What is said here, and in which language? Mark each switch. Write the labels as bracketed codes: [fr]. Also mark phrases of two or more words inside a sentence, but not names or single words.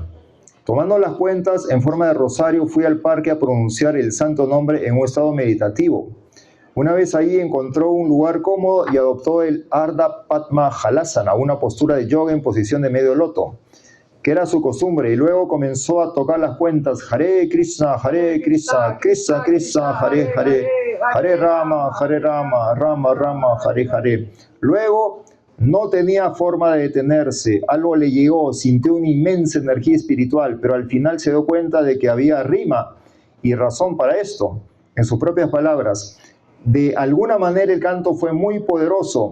[es] Tomando las cuentas en forma de rosario, fui al parque a pronunciar el santo nombre en un estado meditativo. Una vez ahí encontró un lugar cómodo y adoptó el Ardha Padma Halasana, una postura de yoga en posición de medio loto, que era su costumbre, y luego comenzó a tocar las cuentas: [sa] Hare Krishna, Krishna Krishna, Hare Hare, Hare Rama, Rama Rama, Hare Hare. [es] Luego no tenía forma de detenerse, algo le llegó, sintió una inmensa energía espiritual, pero al final se dio cuenta de que había rima y razón para esto. En sus propias palabras, de alguna manera el canto fue muy poderoso.